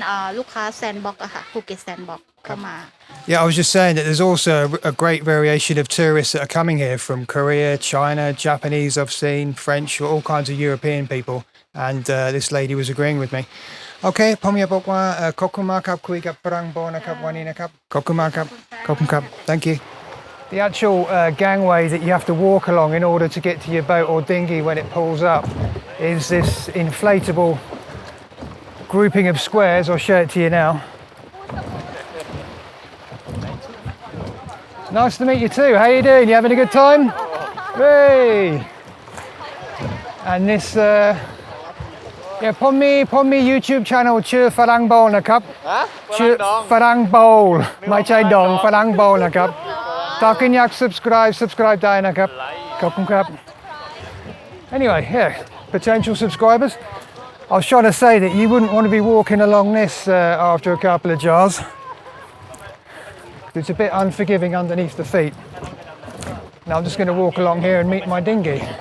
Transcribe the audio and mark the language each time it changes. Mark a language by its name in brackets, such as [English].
[Thai] เป็นลูกค้าแซนด์บ็อกอะค่ะภูเก็ตแซนด์บ็อกเข้ามา [English] Yeah, I was just saying that there's also a great variation of tourists that are coming here from Korea, China, Japanese I've seen, French, all kinds of European people. And this lady was agreeing with me. [Thai] Okay, ผมอยากบอกว่าขอบคุณมากครับคุยกับ Farangbowl นะครับวันนี้นะครับขอบคุณมากครับขอบคุณครับ [English] Thank you. The actual gangway that you have to walk along in order to get to your boat or dinghy when it pulls up is this inflatable grouping of squares. I'll show it to you now. Nice to meet you too. How you doing? You having a good time? Hey! And this, yeah, [Thai] ผมมี YouTube channel ชื่อ Farangbowl นะครับชื่อ Farangbowl ไม่ใช่ดอง Farangbowl นะครับถ้าคุณอยาก subscribe ได้นะครับขอบคุณครับ [English] Anyway, yeah, potential subscribers. I was trying to say that you wouldn't want to be walking along this after a couple of jars. It's a bit unforgiving underneath the feet. Now I'm just going to walk along here and meet my dinghy.